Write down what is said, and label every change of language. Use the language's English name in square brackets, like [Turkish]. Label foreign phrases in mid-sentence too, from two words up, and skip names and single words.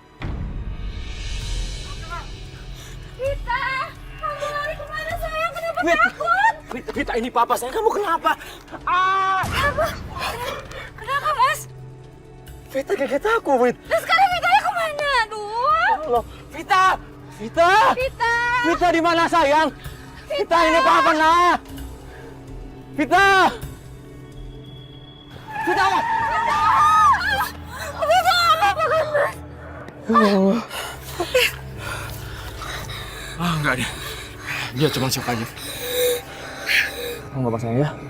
[Indonesian] Vita, kamu lari kemana sayang? Kenapa takut? Vita, ini papa saya. Kamu kenapa? Kenapa mas? Vita kaget aku, Wit. Terus sekarang Vitanya kemana? Aduh. Allah. Vita! Vita. Vita di mana sayang? Vita ini papa nak. Vita! Vita! Vita apa kan mas? Enggak deh. Dia cuma shock aja. Kamu gak sayang ya?